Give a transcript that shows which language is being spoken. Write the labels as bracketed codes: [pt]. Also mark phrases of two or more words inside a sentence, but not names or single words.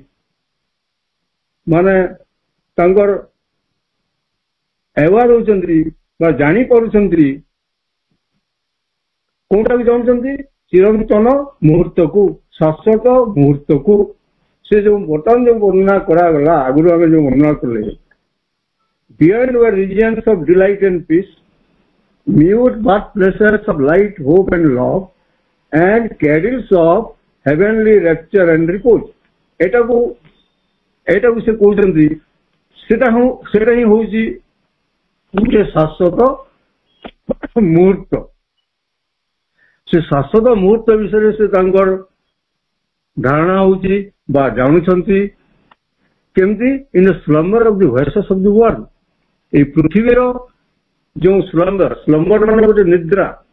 [or] ମାନେ ତାଙ୍କର ଏୱାର ହଉଛନ୍ତି ବା ଜାଣିପାରୁଛନ୍ତି କୋଉଟାକୁ ଜାଣୁଛନ୍ତି ଚିରନ୍ତନ ମୁହୂର୍ତ୍ତକୁ ଶାଶ୍ୱତ ମୁହୂର୍ତ୍ତକୁ ସେ ଯୋଉ ବର୍ତ୍ତମାନ ଯୋଉ ବର୍ଣ୍ଣନା କରାଗଲା ଆଗରୁ ଆମେ ଯୋଉ ବର୍ଣ୍ଣନା କଲେ [en] beyond were regions of delight and peace mute birth pleasures of light hope and love and cradles of heavenly rapture and repose [or] ଏଟାକୁ ସେ କହୁଛନ୍ତି ସେଟା ହିଁ ହଉଛି ଗୋଟେ ଶାଶ୍ୱତ ମୁହୂର୍ତ୍ତ ସେ ଶାଶ୍ୱତ ମୁହୂର୍ତ୍ତ ବିଷୟରେ ସେ ତାଙ୍କର ଧାରଣା ହଉଛି ବା ଜାଣୁଛନ୍ତି କେମିତି [en] in the slumber of the voices of the world [or] ଏଇ ପୃଥିବୀର ଯୋଉ ସ୍ଲମ୍ବର ମାନେ ଗୋଟେ ନିଦ୍ରା